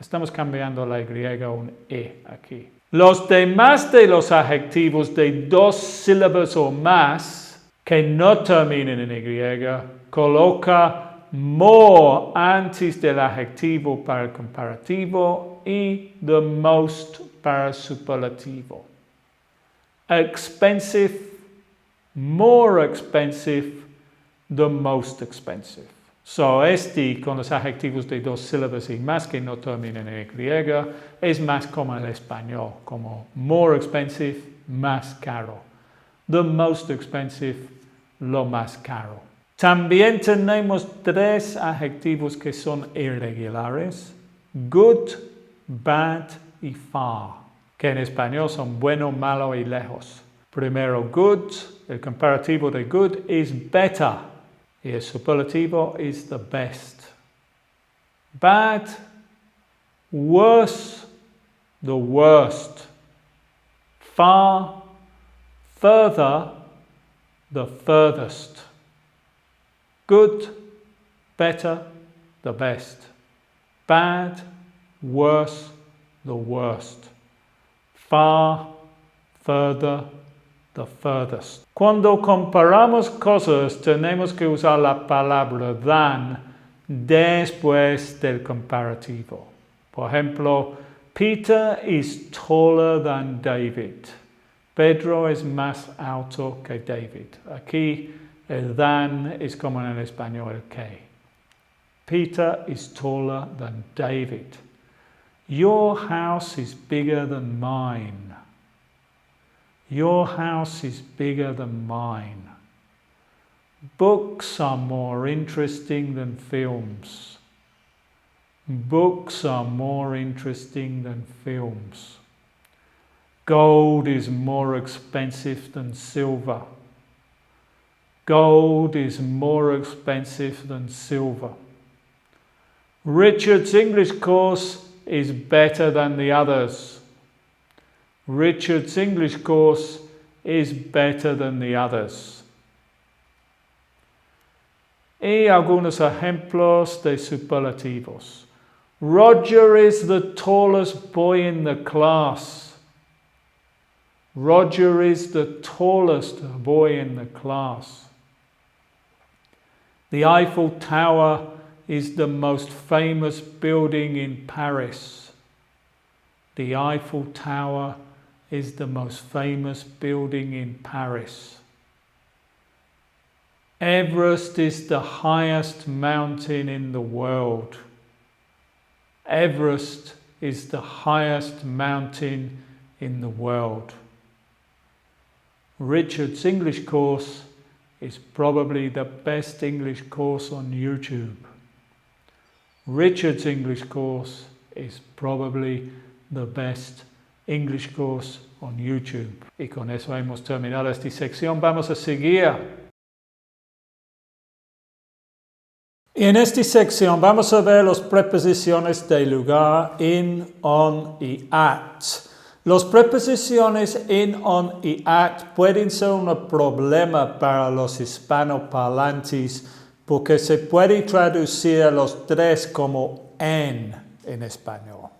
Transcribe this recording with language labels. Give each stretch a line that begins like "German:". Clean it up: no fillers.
Spanish: Estamos cambiando la Y a un E aquí. Los demás de los adjetivos de 2 sílabas o más que no terminen en Y, coloca more antes del adjetivo para el comparativo y the most para el superlativo.
English: Expensive, more expensive, the most expensive.
Spanish: So, con los adjetivos de 2 sílabas y más que no terminan en Y, es más como el español, como more expensive, más caro.
English: The most expensive,
Spanish: lo más caro. También tenemos 3 adjetivos que son irregulares: good, bad y far, que en español son bueno, malo y lejos. Primero, good, el comparativo de good es better. Y el superlativo
English: is the best. Bad, worse, the worst. Far, further, the furthest. Good, better, the best. Bad, worse, the worst. Far, further, the furthest.
Spanish: Cuando comparamos cosas, tenemos que usar la palabra than después del comparativo. Por ejemplo,
English: Peter is taller than David.
Spanish: Pedro es más alto que David. Aquí el than es como en el español el que.
English: Peter is taller than David. Your house is bigger than mine. Your house is bigger than mine. Books are more interesting than films. Books are more interesting than films. Gold is more expensive than silver. Gold is more expensive than silver. Richard's English course is better than the others. Richard's English course is better than the others.
Spanish: Y algunos ejemplos de superlativos.
English: Roger is the tallest boy in the class. Roger is the tallest boy in the class. The Eiffel Tower is the most famous building in Paris. The Eiffel Tower is the most famous building in Paris. Everest is the highest mountain in the world. Everest is the highest mountain in the world. Richard's English course is probably the best English course on YouTube. Richard's English course is probably the best English course on YouTube.
Spanish: Y con eso hemos terminado esta sección. Vamos a seguir. Y en esta sección vamos a ver las preposiciones de lugar, in, on y at. Las preposiciones in, on y at pueden ser un problema para los hispanohablantes porque se puede traducir los 3 como en español.